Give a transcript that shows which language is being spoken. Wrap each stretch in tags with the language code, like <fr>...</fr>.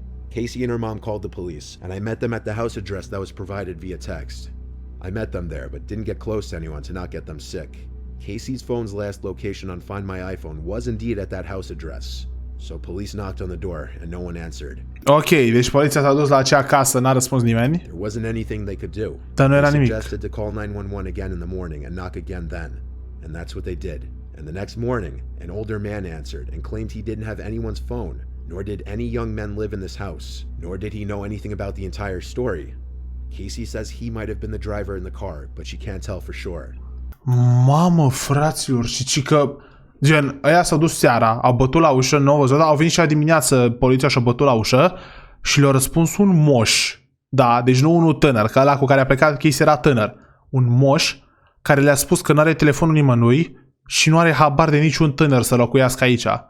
<en>Casey and her mom called the police, and I met them at the house address that was provided via text. I met them there, but didn't get close to anyone to not get them sick. Casey's phone's last location on Find My iPhone was indeed at that house address. So police knocked on the door and no one answered.</en> <ro>Ok, deci poliția s-a dus la acea casă, n-a răspuns nimeni.</ro> <en>There wasn't anything they could do.</en> <ro>Dar nu era nimic.</ro> <en>They suggested to call 911 again in the morning and knock again then. And that's what they did. And the next morning, an older man answered and claimed he didn't have anyone's phone, nor did any young men live in this house, nor did he know anything about the entire story. Casey says he might have been the driver in the car, but she can't tell for sure.</en> <ro>Mamă, fraților, și că gen, ăia s-au dus seara, au bătut la ușă, nu au văzut, au venit și la dimineață poliția și-a bătut la ușă și le-a răspuns un moș. Da, deci nu unul tânăr, că ăla cu care a plecat Casey era tânăr. Un moș care le-a spus că nu are telefonul nimănui și nu are habar de niciun tânăr să locuiască aici.</ro>